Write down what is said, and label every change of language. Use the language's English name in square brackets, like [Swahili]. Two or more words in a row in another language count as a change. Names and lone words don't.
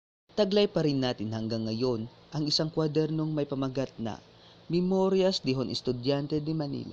[Filipino] Taglay pa rin natin hanggang ngayon ang isang kwadernong may pamagat na Memorias de un Estudiante de Manila.